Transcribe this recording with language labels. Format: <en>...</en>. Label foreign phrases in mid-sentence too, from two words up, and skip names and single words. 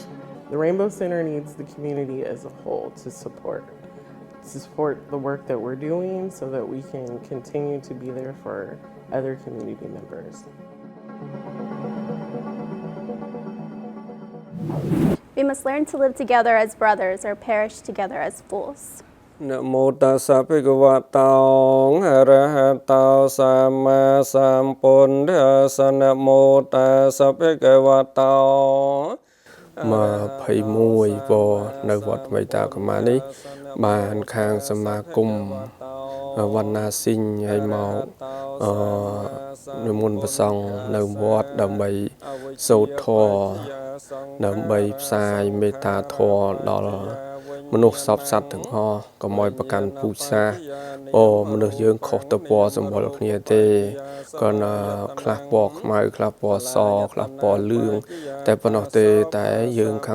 <en>The Rainbow Center needs the community as a whole to support the work that we're doing so that we can continue to be there for other community members. We must learn to live together as brothers or perish together as fools.</en> <pi>Namo tassa bhagavato arahato samma sambuddhassa. Namo tassa bhagavato</pi> <km>21 វនៅវត្តវៃតាកមានេះបានខាងសមាគមវ ណ្ណាស៊ីងឲ្យមកនិមន្តព្រះសង្ឃនៅវត្តដើម្បីសូត្រធម៌ដើម្បីផ្សាយមេត្តាធម៌ដល់មនុស្សសពសត្វទាំងអស់កុំឲ្យប្រកាន់ពូជសាសន៍មនុស្សយើងខុសទៅពណ៌សម្បុរគ្នាទេក៏ខ្លះពណ៌ខ្មៅខ្លះពណ៌សខ្លះពណ៌លឿងតែប៉ុណ្ណោះទេតែយើងខា</km>